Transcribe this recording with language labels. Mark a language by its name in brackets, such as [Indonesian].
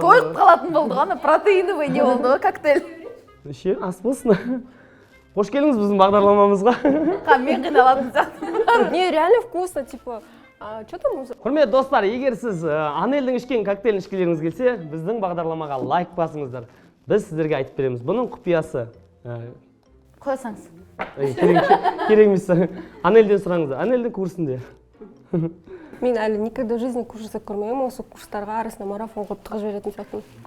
[Kazakh] Тойып қалатын болды ғана, протеиновый не болды ғой коктейль. Ше, ас болсын. Қош келіңіз біздің бағдарламамызға. Мен қиналатын сияқты. [Russian] Не, реально вкусно, типа, что там? [Kazakh] Құрметті достар, егер сіз Анельдің ішкен коктейлін ішкілеріңіз келсе, біздің бағдарламаға лайк басыңыздар. Біз сіздерге айтып береміз. Бұның құпиясы. Қойсаңыз. Керек емес. Анельден сұраңыздар. Анельдің курсында. Мен әлі [Russian] никогда в жизни [Kazakh] курс жасап көрмеймін, осы курстарға арасында марафон қойып тығып жіберетін сияқтымын.